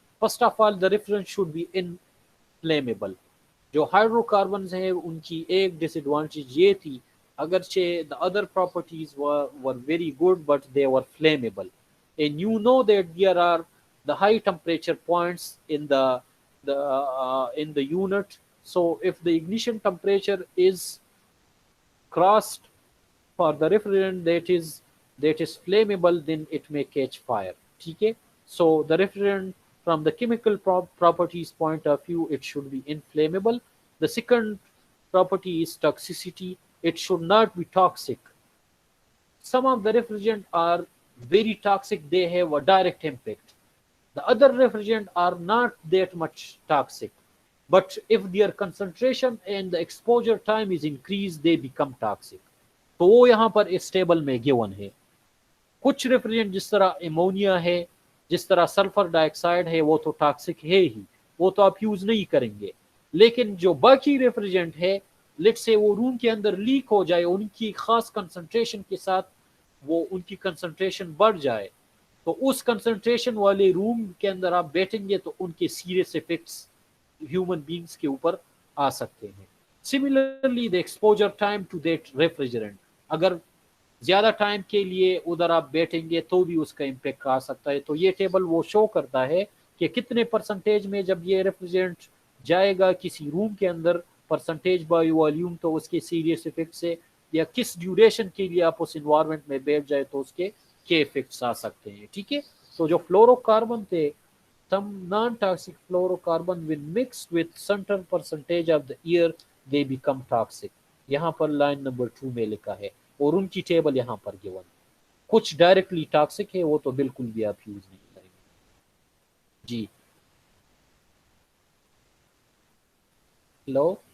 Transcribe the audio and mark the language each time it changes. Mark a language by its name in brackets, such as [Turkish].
[English] First of all, the refrigerant should be inflammable. [Hindi] जो hydrocarbons हैं उनकी एक डिसएडवांटेज ये थी, अगरचे [English] The other properties were very good but they were flammable. And you know that there are the high temperature points in the unit. So if the ignition temperature is crossed for the refrigerant that is that is flammable, then it may catch fire. [Hindi] ठीक है? [English] So the refrigerant from the chemical properties point of view, it should be inflammable. The second property is toxicity. It should not be toxic. Some of the refrigerant are very toxic, they have a direct impact. The other refrigerant are not that much toxic, but if their concentration and the exposure time is increased, they become toxic. [Hindi] तो वो यहाँ पर इस table में given है. कुछ refrigerant जिस तरह एमोनिया है, जिस तरह सल्फर डाइऑक्साइड है, वो तो टॉक्सिक है ही, वो तो आप यूज नहीं करेंगे. लेकिन जो बाकी रेफ्रिजरेंट है, लेट से वो रूम के अंदर लीक हो जाए, उनकी खास कंसंट्रेशन के साथ वो उनकी कंसंट्रेशन बढ़ जाए, तो उस कंसंट्रेशन वाले रूम के अंदर आप बैठेंगे तो उनके सीरियस इफेक्ट्स ह्यूमन बींग्स के ऊपर आ सकते हैं. [English] similarly the exposure time to that refrigerant, [Hindi] अगर ज्यादा टाइम के लिए उधर आप बैठेंगे तो भी उसका इम्पेक्ट आ सकता है. तो ये टेबल वो शो करता है कि कितने परसेंटेज में जब ये रेफ्रिजरेंट जाएगा किसी रूम के अंदर परसेंटेज बाय वॉल्यूम, तो उसके सीरियस इफेक्ट से, या किस ड्यूरेशन के लिए आप उस इन्वायरमेंट में बैठ जाए तो उसके क्या इफेक्ट्स आ सकते हैं. ठीक है? तो जो फ्लोरोकार्बन थे, [English] some non-toxic fluorocarbon when mixed with certain percentage of the air they become toxic. [Hindi] यहाँ पर लाइन नंबर 2 में लिखा है और उनकी टेबल यहाँ पर गिवन. कुछ डायरेक्टली टॉक्सिक है, वो तो बिल्कुल भी आप यूज नहीं करेंगे. जी हेलो.